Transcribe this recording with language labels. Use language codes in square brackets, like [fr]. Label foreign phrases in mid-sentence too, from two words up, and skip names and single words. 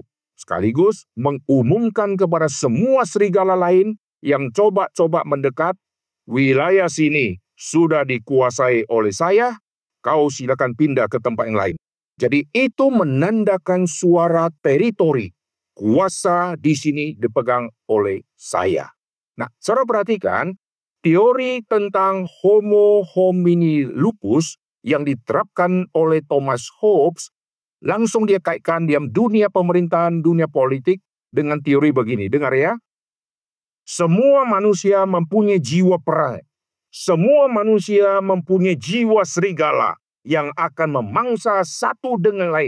[id] Sekaligus mengumumkan kepada semua serigala lain yang coba-coba mendekat, wilayah sini sudah dikuasai oleh saya, kau silakan pindah ke tempat yang lain. Jadi itu menandakan suara teritori. Kuasa di sini dipegang oleh saya. Nah, saudara perhatikan, teori tentang [la] Homo homini lupus [id] yang diterapkan oleh Thomas Hobbes, langsung dia kaitkan di dunia pemerintahan, dunia politik, dengan teori begini. Dengar ya. Semua manusia mempunyai jiwa perangai. Semua manusia mempunyai jiwa serigala yang akan memangsa satu dengan lain.